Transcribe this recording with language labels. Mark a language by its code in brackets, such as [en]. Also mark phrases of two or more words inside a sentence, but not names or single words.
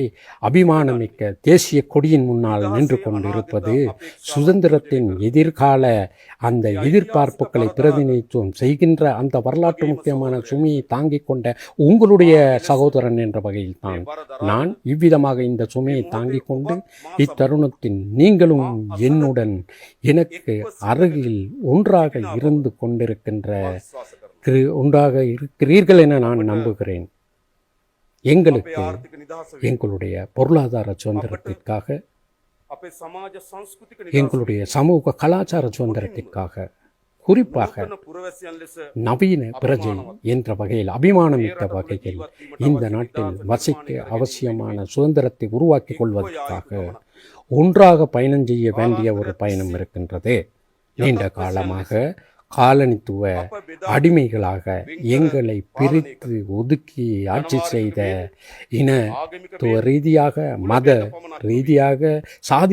[ta] அபிமானமிக்க தேசிய கொடியின் முன்னால் நின்று கொண்டிருப்பது சுதந்திரத்தின் எதிர்கால அந்த எதிர்பார்ப்புகளை பிரதிநிதித்துவம் செய்கின்ற அந்த வரலாற்று முக்கியமான சுமையை தாங்கிக் கொண்ட உங்களுடைய சகோதரன் என்ற வகையில் தான் நான் இவ்விதமாக இந்த சுமையை தாங்கிக் கொண்டு இத்தருணத்தின் நீங்களும் என்னுடன் எனக்கு அருகில் ஒன்றாக இருந்து கொண்டிருக்கின்ற ஒன்றாக இருக்கிறீர்கள் என நான் நம்புகிறேன். எங்களுக்கு எங்களுடைய பொருளாதார சுதந்திரத்திற்காக [si] අපේ සමාජ සංස්කෘතික [ta] எங்களுடைய சமூக கலாச்சார சுதந்திரத்திற்காக குறிப்பாக [si] නිදහසන පුරවැසියන් ලෙස [ta] நவீன பிரஜை என்ற வகையில் அபிமானமிக்க வகையில் இந்த நாட்டில் வசிக்க அவசியமான சுதந்திரத்தை உருவாக்கிக் கொள்வதற்காக ஒன்றாக பயணம் செய்ய வேண்டிய ஒரு பயணம் இருக்கின்றது. நீண்ட காலமாக காலனித்துவ அடிமைகளாக எங்களை பிரித்து ஒதுக்கி ஆட்சி செய்த இனத்துவ ரீதியாக மத ரீதியாக சாதி